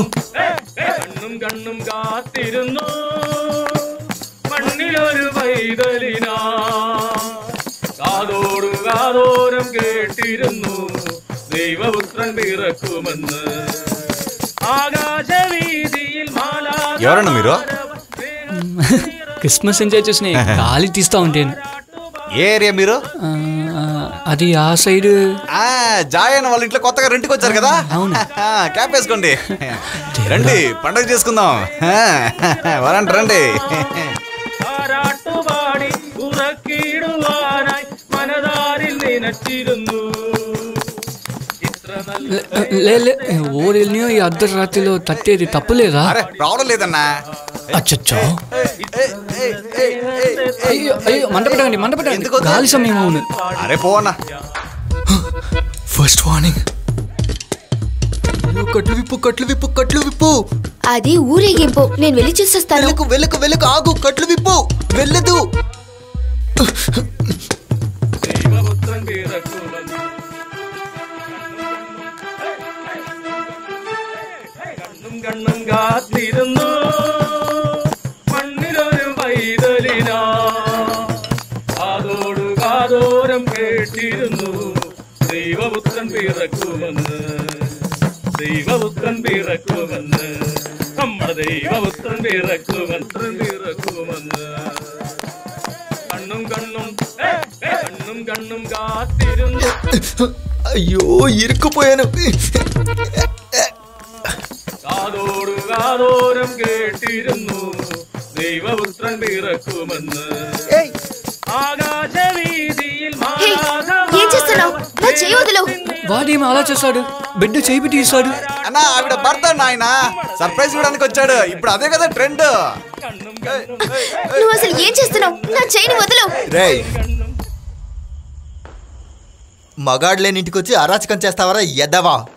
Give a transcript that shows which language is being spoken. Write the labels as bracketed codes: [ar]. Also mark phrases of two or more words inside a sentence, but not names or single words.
[ml] കണ്ണും കാത്തിരുന്നു മണ്ണിലൊരു പൈതലിനാ കാതോടു കാതോരം കേട്ടിരുന്നു ദൈവപുത്രൻ പിറക്കുമെന്ന് ఆకాశవీధిയിൽ [te] ఎవరన్నా మీరు? క్రిస్మస్ ఎంజాయ్ చేసిన గాలి తీస్తా ఉంటాను. ఏ ఏరియా మీరు? అది ఆ సైడ్. జాయన్ వాళ్ళ ఇంట్లో కొత్తగా రెంట్కి వచ్చారు కదా. అవును. క్యాప్ వేసుకోండి, రండి పండగ చేసుకుందాం. వరండి రండి. [ml] താരാട്ടുപാടി ഉറക്കിടുവാനായി മനതാരിൽ നിനച്ചിരുന്നു. [te] ఊరిని ఈ అర్ధరాత్రిలో తట్టేది తప్పులేదా? ప్రాబ్లం లేదన్నా. అచ్చచ్చో అయ్యో అయ్యో మంట పెట్టండి గాలి సమయం. అవును. అరే పోవన్నా. ఫస్ట్ వార్నింగ్. కట్లు విప్పు కట్లు విప్పు కట్లు విప్పు. అది ఊరేగింపు, నేను వెళ్ళి చూసొస్తాను. వెళ్ళకు ఆగు, కట్లు విప్పు. వెళ్ళదు. [ml] കണ്ണും കാത്തിരുന്നു മണ്ണിലൊരു പൈതലിനാ കാതോടു കാതോരം കേട്ടിരുന്നു ദൈവപുത്രൻ പിറക്കുമെന്ന് നമ്മുടെ ദൈവപുത്രൻ പിറക്കുമെന്ന് കണ്ണും കാത്തിരുന്നു. [te] అయ్యో ఇరుక్కుపోయాను. [ml] കാതോടു കാതോരം കേട്ടിരുന്നു ദൈവപുത്രൻ പിറക്കുമെന്ന് ആകാശവീതിയിൽ [te] ఏం చేస్తున్నావు? నా చెయ్యి వదిలు. వాడేమి అలా చేస్తాడు? బిడ్డ చేయి పెట్టి ఇస్తాడు. అన్నా ఆవిడ భర్త ఆయన సర్ప్రైజ్ ఇవ్వడానికి వచ్చాడు. ఇప్పుడు అదే కదా ట్రెండ్. నువ్వు అసలు ఏం చేస్తున్నావు? నా చెయ్యిని వదిలు. రేయ్, మగాడ్లేని ఇంటికి వచ్చి అరాచకం చేస్తావరా ఎదవా?